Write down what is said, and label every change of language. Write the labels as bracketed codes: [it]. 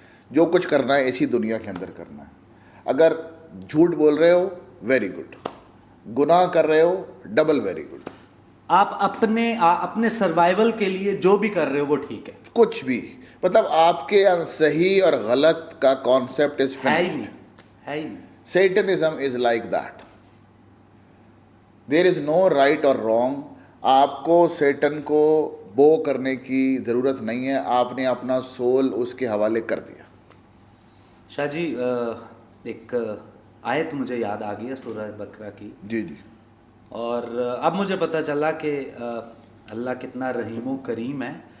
[ur] جو کچھ کرنا ہے اسی دنیا کے اندر کرنا ہے. اگر جھوٹ بول رہے ہو ویری گڈ، گناہ کر رہے ہو ڈبل ویری گڈ. آپ اپنے سروائیول کے لیے جو بھی کر رہے ہو وہ ٹھیک ہے. کچھ بھی مطلب آپ کے صحیح اور غلط کا کانسیپٹ از فنشڈ. ہے ہی. [en] Satanism is like that. There is no right or wrong. [ur] آپ کو سیٹن کو بو کرنے کی ضرورت نہیں ہے. آپ نے اپنا سول اس کے حوالے کر دیا. شاہ جی ایک آیت مجھے یاد آ گئی ہے سورہ بقرہ کی. جی جی. اور اب مجھے پتہ چلا کہ اللہ کتنا رحیم و کریم ہے.